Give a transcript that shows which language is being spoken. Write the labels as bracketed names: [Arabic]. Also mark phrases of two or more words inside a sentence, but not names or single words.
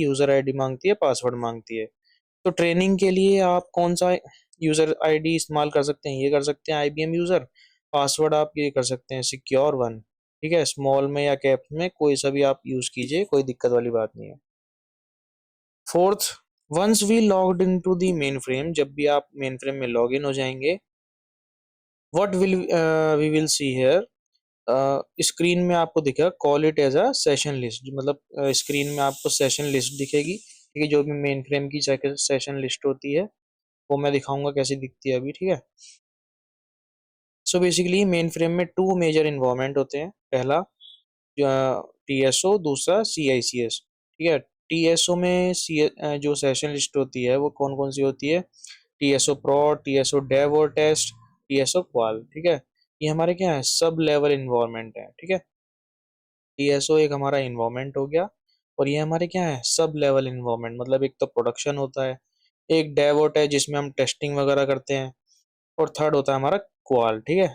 [English] user ID [Hindi] मांगती है, पासवर्ड मांगती है। तो ट्रेनिंग के लिए आप कौन सा [English] user ID [Hindi] इस्तेमाल कर सकते हैं? ये कर सकते हैं [English] IBM user. [Hindi] पासवर्ड आप ये कर सकते हैं [English] secure one, [Hindi] ठीक है। स्मॉल में या कैप में कोई सा भी आप यूज़ कीजिए, कोई दिक्कत वाली बात नहीं है। [English] Fourth, once we logged in to the main frame, [Hindi] जब भी आप [English] main frame [Hindi] में [English] log in [Hindi] हो जाएंगे, [English] what will we will see here, [Hindi] स्क्रीन में आपको दिखेगा [English] call it as a session list. [Hindi] मतलब स्क्रीन में आपको [English] session list [Hindi] दिखेगी, ठीक है। जो भी [English] main frame [Hindi] की [English] session list [Hindi] होती है वो मैं दिखाऊंगा कैसे दिखती है अभी, ठीक है। [English] so basically main frame [Hindi] में [English] two major environment [Hindi] होते हैं। पहला TSO, दूसरा CICS, ठीक है। TSO में जो [English] session list [Hindi] होती है वो कौन कौन सी होती है? [English] TSO prod, TSO dev और टेस्ट, TSO qual, [Hindi] ठीक है। ये हमारे क्या है? [English] sub level environment [Hindi] है, ठीक है। TSO एक हमारा इन्वायरमेंट हो गया, और ये हमारे क्या है? [English] sub level environment. [Hindi] मतलब एक तो प्रोडक्शन होता है, एक डेवोट है जिसमें हम टेस्टिंग वगैरह करते हैं, और थर्ड होता है हमारा क्वाल, ठीक है।